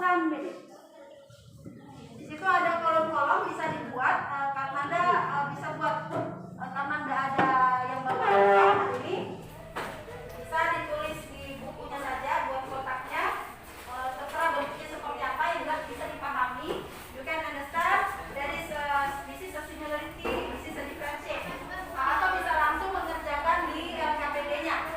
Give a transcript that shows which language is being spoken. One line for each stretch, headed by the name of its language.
Indonesian: minutes. Di situ ada kolom-kolom bisa dibuat karena Anda bisa buat karena Anda ada yang bawa hari ini bisa ditulis di bukunya saja buat kotaknya, terserah bentuknya seperti apa yang jelas bisa dipahami.
English: You can understand there is this is a similarity, this is a differentiation.
Indonesian: Atau bisa langsung mengerjakan di KPD-nya.